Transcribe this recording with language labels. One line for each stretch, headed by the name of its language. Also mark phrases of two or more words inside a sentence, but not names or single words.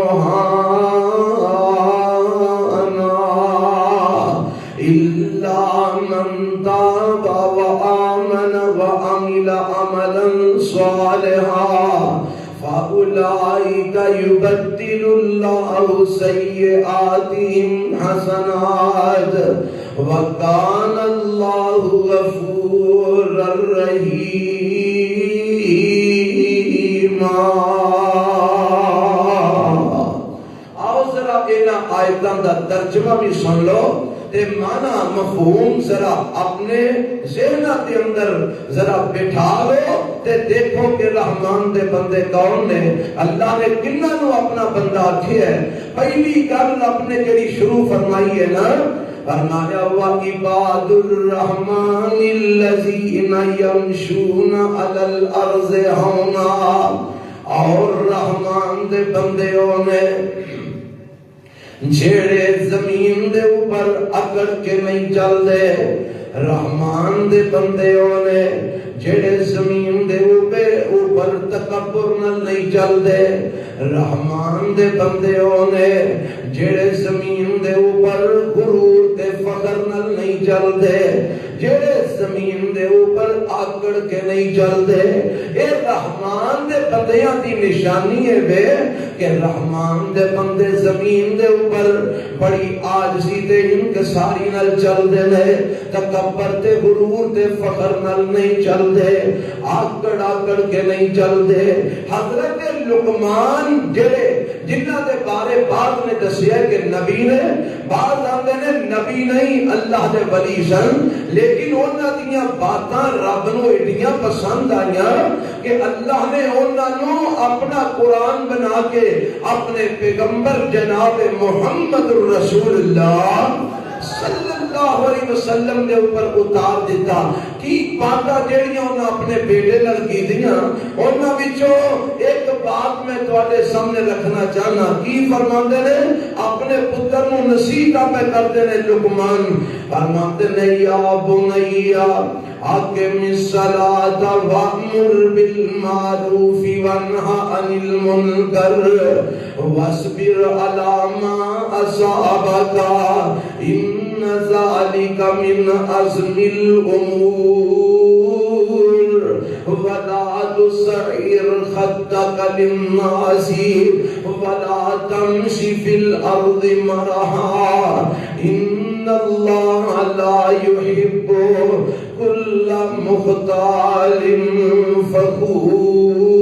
Arabic: مُهَانًا إِلَّا مَن تَابَ وَآمَنَ وَعَمِلَ عَمَلًا صَالِحًا فَأُولَٰئِكَ يُبَدِّلُ اللَّهُ سَيِّئَاتِهِمْ حَسَنَاتٍ وَكَانَ اللَّهُ غَفُورًا رَحِيمًا۔
Punjabi: آؤ ذرا انہاں آیتاں دا ترجمہ بھی سن لو تے معنی مفہوم ذرا اپنے ذہنہ کے اندر ذرا بٹھا لو تے دیکھو کہ رحمان دے بندے کون نے، اللہ نے کنہاں نو اپنا بندہ آکھیا ہے۔ پہلی گل اپنے جڑی شروع فرمائی ہے نا، فرمایا
Arabic: وَعِبَادُ الرَّحْمَنِ الَّذِينَ يَمْشُونَ عَلَى الْأَرْضِ هَوْنًا،
Punjabi: اور رحمان دے بندیوں نے جھیڑے زمین دے اوپر اکڑ کے نہیں چل دے، رحمان دے بندیوں نے جھیڑے زمین دے اوپر تکبر نہ نہیں چل دے، رحمان دے بندیوں نے جھیڑے زمین دے اوپر غرور تے فخر نہ نہیں چل دے، جڑے زمین دے اوپر آکڑ کے نہیں چلتے. اے رحمان دے بندیاں دی نشانی ہے بے کہ رحمان دے بندے زمین دے اوپر بڑی عاجزی تے انکساری نال چلدے نے. تکبر تے غرور تے فخر نال نہیں چلدے, آکڑ آکڑ کے نہیں چلدے. حضرت لقمان جڑے جنہ دے بارے بعد نے دسیا کہ نبی نے, بعد آندے نے نبی نہیں اللہ دے ولی سن, لیکن انہاں دیاں باتاں رب نو ایڈیاں پسند آئیاں کہ اللہ نے انہاں نو اپنا قرآن بنا کے اپنے پیغمبر جناب محمد
Arabic: رسول اللہ صلی اللہ علیہ وسلم
Punjabi: دے اوپر اتار دیتا. کی باتاں جڑیاں انہاں اپنے بیٹے نال کیتیاں, انہاں وچوں ایک بات میں تواڈے سامنے رکھنا چاہنا. کی فرماندے نے اپنے پتر نو نصیحت پہ کردے نے لقمان, فرماندے نے
Arabic: یا بنیا اقم الصلاۃ وامر بالمعروف وانہ عن المنکر واصبر علی ما اصابک ان ذلک من عزم الامور ولا تسعر خدك للناس ولا تمش في الارض مرحا ان اللہ لا يحب كل مختال فخور